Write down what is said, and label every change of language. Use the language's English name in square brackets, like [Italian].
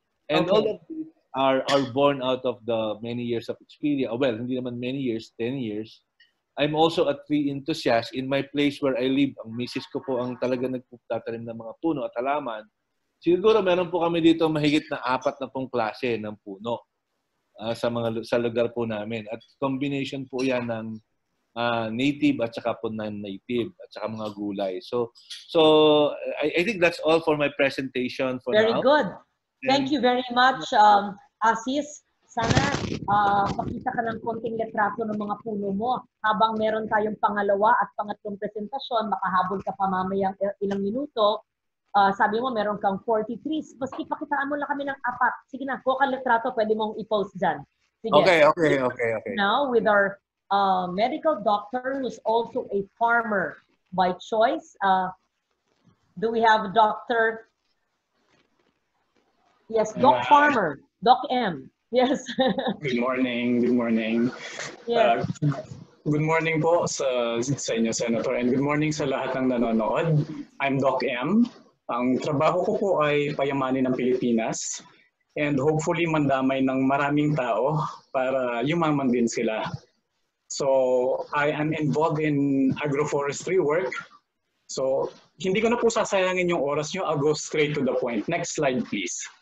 [English] And all of these are born out of the many years of experience. Well, [Filipino] hindi naman [English] many years, 10 years. I'm also a tree enthusiast. In my place where I live, [Filipino] ang misis ko po ang talaga nagtatanim ng mga puno at halaman. Siguro meron po kami dito mahigit na 40 klase ng puno sa lugar po namin. At combination po yan ng native at saka po non-native at saka mga gulay. [English] So I think that's all for my presentation for Very now. Very good. Thank you very much, Asis. [Filipino] Sana pakita ka ng konting litrato ng mga puno mo. Habang meron tayong pangalawa at pangatlong presentasyon, makahabol ka pa mamayang ilang minuto. Sabi mo meron kang 43. Basta pakitaan mo lang kami ng 4. Sige na, kuha ka litrato, pwede mong i-post dyan. Sige. [English] Okay. Now, with our medical doctor who's also a farmer by choice. Do we have Dr. Yes, Doc Farmer, Doc M. Yes. Good morning. Yes. Good morning [Filipino] po sa inyo, [English] Senator, and good morning [Filipino] sa lahat ng nanonood. [English] I'm Doc M. [Filipino] Ang trabaho ko po ay payamanin ng Pilipinas [English] and hopefully [Filipino] mandamay ng maraming tao para yumaman din sila. [English] So I am involved in agroforestry work. So [Filipino] hindi ko na po sasayangin yung oras nyo. [English] I'll go straight to the point. Next slide, please.